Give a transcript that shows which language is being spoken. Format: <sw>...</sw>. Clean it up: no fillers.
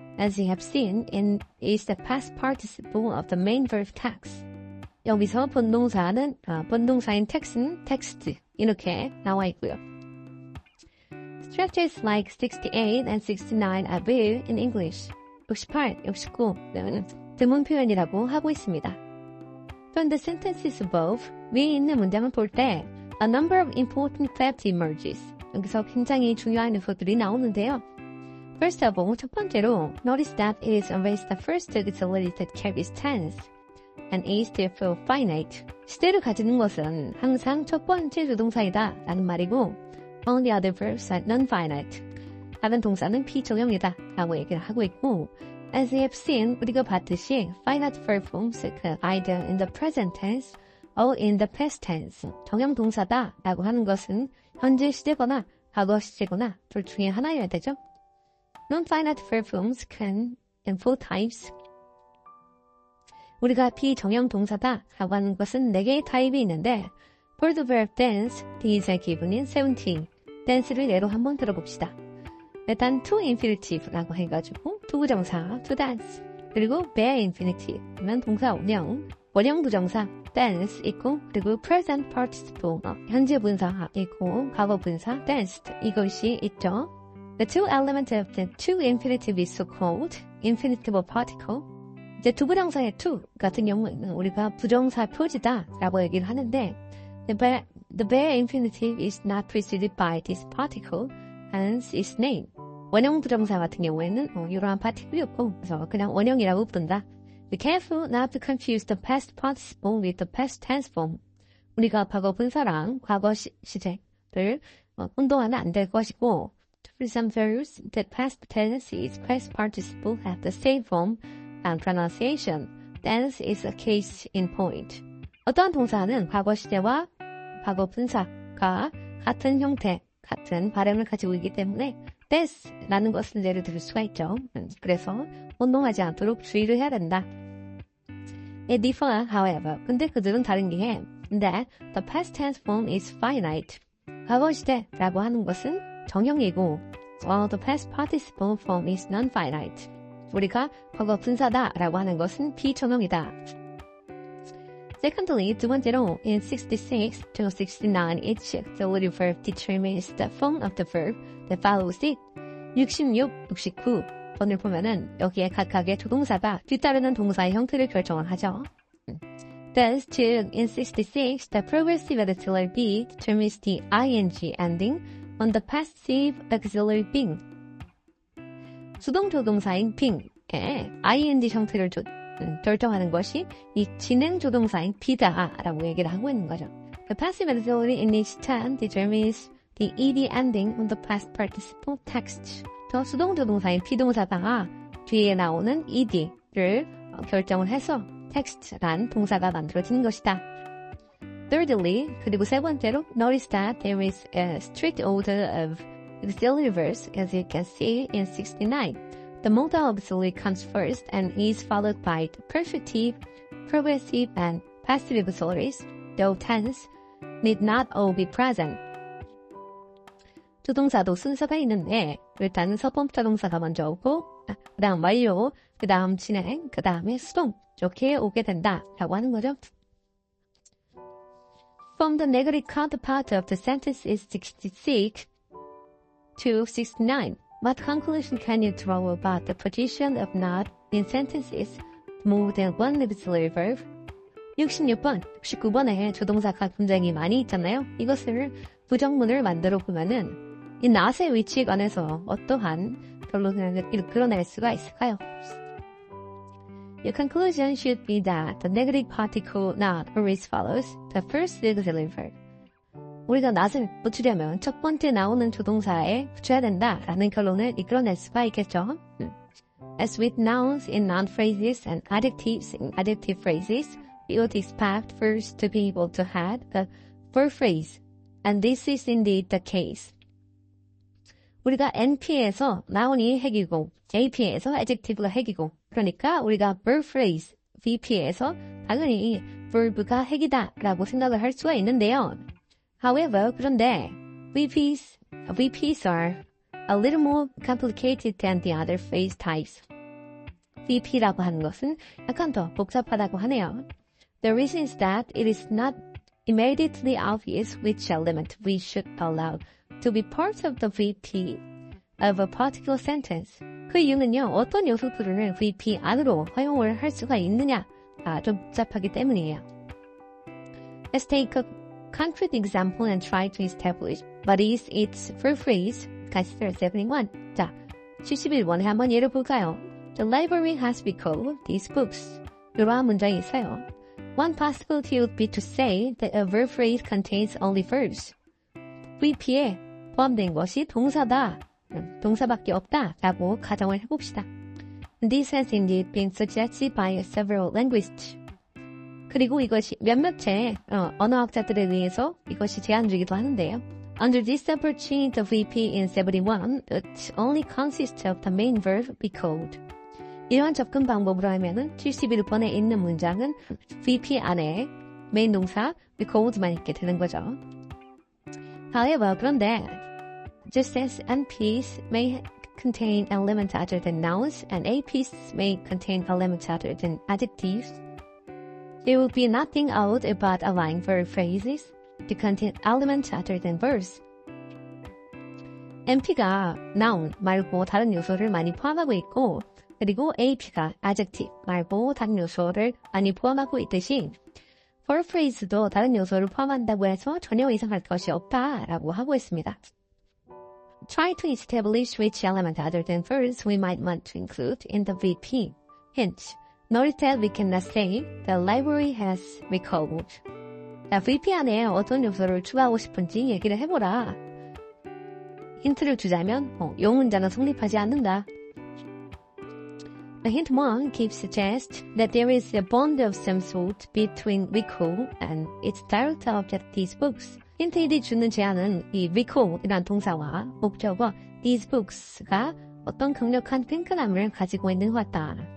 <en>as you have seen, is the past participle of the main verb text.</en> <ko>여기서 본동사인 text는 text 이렇게 나와 있고요.</ko> <en>Structures like 68 and 69 are rare in English.</en> <ko>68, 69는 드문 표현이라고 하고 있습니다.</ko> <en>From the sentences above,</en> <ko>위에 있는 문장을 볼 때</ko> <en>a number of important facts emerges.</en> <ko>여기서 굉장히 중요한 요소들이 나오는데요.</ko> <en>First of all,</en> <ko>첫 번째로</ko> <en>notice that it is always the first auxiliary that carries tense and is therefore finite.</en> <ko>시대를 가지는 것은 항상 첫 번째 조동사이다 라는 말이고</ko> <en>all the other verbs are non-finite.</en> <ko>다른 동사는 비정형이다 라고 얘기를 하고 있고</ko> <en>as we have seen,</en> <ko>우리가 봤듯이</ko> <en>finite verb forms either in the present tense or in the past tense.</en> <ko>정형 동사다 라고 하는 것은 현재 시제거나 과거 시제거나 둘 중에 하나여야 되죠.</ko> <en>Non-finite verb forms can in four types.</en> <ko>우리가 비정형 동사다 라고 하는 것은 4개의 타입이 있는데</ko> <en>for the verb dance, these are given in 17.</en> <ko>dance를 예로 한번 들어봅시다. 일단 to infinitive라고 해가지고 투부정사 to dance 그리고 bare infinitive 면 동사 원형 부정사 dance 있고 그리고 present participle 현재 분사 있고 과거 분사 danced 이것이 있죠.</ko> <en>The two elements of the to infinitive is so-called infinitive particle.</en> <ko>이제 투부정사의 to 같은 경우에는 우리가 부정사 표지다 라고 얘기를 하는데</ko> <en>the bare infinitive is not preceded by this particle, hence its name.</en> <ko>원형 부정사 같은 경우에는 이러한 파티클이 없고 그래서 그냥 원형이라고 부른다.</ko> <en>Be careful not to confuse the past participle with the past tense form.</en> <ko>우리가 과거 분사랑 과거 시제를 혼동하면 안 될 것이고</ko> <en>For some verbs, the past tense is past participle have the same form and pronunciation. Tense is a case in point.</en> <ko>어떠한 동사는 과거 시제와 과거 분사가 같은 형태, 같은 발음을 가지고 있기 때문에 this라는 것을 예를 들 수가 있죠. 그래서 혼동하지 않도록 주의를 해야 된다.</ko> <en>It differ, however.</en> <ko>근데 그들은 다른 게</ko> <en>that the past tense form is finite.</en> <ko>과거 시제라고 하는 것은 정형이고</ko> <en>while the past participle form is non-finite.</en> <ko>우리가 과거 분사다라고 하는 것은 비정형이다.</ko> <en>Secondly,</en> <ko>두 번째로</ko> <en>in 66 to 69 each auxiliary verb determines the form of the verb that follows it.</en> <ko>66, 69번을 보면은 여기에 각각의 조동사가 뒤따르는 동사의 형태를 결정을 하죠.</ko> <en>Thus, too, in 66, the progressive auxiliary be determines the ing ending on the passive auxiliary being.</en> <ko>수동 조동사인 being의 ing 형태를 결정하는 것이 이 진행 조동사인 be다라고 얘기를 하고 있는 거죠.</ko> <en>The passive auxiliary in each turn determines the ed ending on the past participle text.</en> <ko>더 수동 조동사인 비동사가 뒤에 나오는 ed를 결정을 해서 text란 동사가 만들어지는 것이다.</ko> <en>Thirdly,</en> <ko>그리고 세 번째로,</ko> <en>notice that there is a strict order of auxiliary verbs as you can see in 69. The modal auxiliary comes first and is followed by the perfective, progressive, and passive auxiliaries, though tense need not all be present.</en> <ko>조동사도 순서가 있는데 일단 서범자 동사가 먼저 오고 그 다음 완료, 그 다음 진행, 그 다음에 수동 이렇게 오게 된다라고 하는 거죠.</ko> <en>From the negative counterpart of the sentence is 66 to 69. What conclusion can you draw about the position of not in sentences more than one auxiliary verb?</en> <ko>66번, 69번에 조동사가 굉장히 많이 있잖아요. 이것을 부정문을 만들어 보면은 이 not의 위치에 관해서 어떠한 결론을 이끌어낼 수가 있을까요?</ko> <en>Your conclusion should be that the negative particle not always follows the first auxiliary verb.</en> <ko>우리가 not을 붙이려면 첫 번째 나오는 조동사에 붙여야 된다라는 결론을 이끌어낼 수가 있겠죠.</ko> <en>As with nouns in noun phrases and adjectives in adjective phrases, we would expect first to be able to have a verb phrase, and this is indeed the case.</en> <ko>우리가 NP에서 noun이 핵이고 AP에서 adjective가 핵이고 그러니까 우리가 verb phrase, VP에서 당연히 verb가 핵이다라고 생각을 할 수가 있는데요.</ko> <en>However,</en> <ko>그런데</ko> <en>VPs are a little more complicated than the other phrase types.</en> <ko>VP라고 하는 것은 약간 더 복잡하다고 하네요.</ko> <en>The reason is that it is not immediately obvious which element we should allow to be part of the VP of a particular sentence.</en> <ko>그 이유는요, 어떤 요소들을 VP 안으로 허용을 할 수가 있느냐가 좀 복잡하기 때문이에요.</ko> <en>Let's take a concrete example and try to establish what is its full phrase. Consider 71.</en> <ko>자, 71번에 한번 예를 볼까요?</ko> <en>The library has recalled these books.</en> <ko>이러한 문장이 있어요.</ko> <en>One possibility would be to say that a verb phrase contains only verbs.</en> <ko>VP에 포함된 것이 동사다. 동사밖에 없다. 라고 가정을 해봅시다. This has indeed been suggested by several linguists. 그리고 이것이 몇몇의 언어학자들에 의해서 이것이 제안되기도 하는데요.</ko> <en>Under this approach, the VP in 71 it only consists of the main verb recalled.</en> <ko>이러한 접근 방법으로 하면은 71번에 있는 문장은 VP 안에 메인 동사 recalled만 있게 되는 거죠.</ko> <en>However,</en> <ko>그런데</ko> <en>just as NPs may contain elements other than nouns and APs may contain elements other than adjectives, there will be nothing odd about allowing verb phrases to contain elements other than verbs.</en> <ko>NP가 noun 말고 다른 요소를 많이 포함하고 있고 그리고 AP가 adjective 말고 다른 요소를 많이 포함하고 있듯이 verb phrase도 다른 요소를 포함한다고 해서 전혀 이상할 것이 없다라고 하고 있습니다.</ko> <en>Try to establish which element other than verbs we might want to include in the VP. Hint. Notice that we cannot say the library has recalled.</en> <ko>VP 안에 어떤 요소를 추가하고 싶은지 얘기를 해보라. 힌트를 주자면 요 문장은 성립하지 않는다.</ko> <en>Hint 1 keeps suggest that there is a bond of some sort between recall and its direct object these books.</en> <ko>힌트 1이 주는 제안은 이 recall이란 동사와 목적어 these books가 어떤 강력한 끈끈함을 가지고 있는 것 같다.</ko>